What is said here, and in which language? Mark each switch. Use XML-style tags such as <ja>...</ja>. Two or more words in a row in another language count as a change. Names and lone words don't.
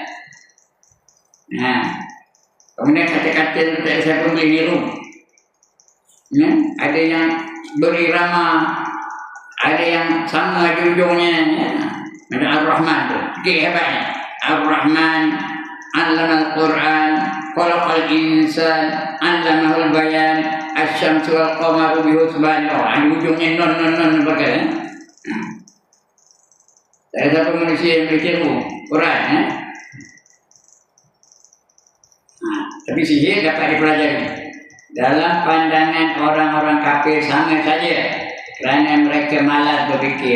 <ms>Kemudian kata-kata tu tak ada siapa boleh niru. Ada yang berirama, ada yang sama ujung-ujungnya. Macam Ar-Rahman tu, sikit hebatnya.</ms> <ar>الرحمن علم القرآن خلق الإنسان علمه البيان الشمس والقمر بحسبان.</ar> <ms>Ada ujungnya non pakai. Tak ada siapa manusia yang boleh tiru Quran. Tapi sihir dapat dipelajari. Dalam pandangan orang-orang kafir sama saja, kerana mereka malas berfikir.</ms>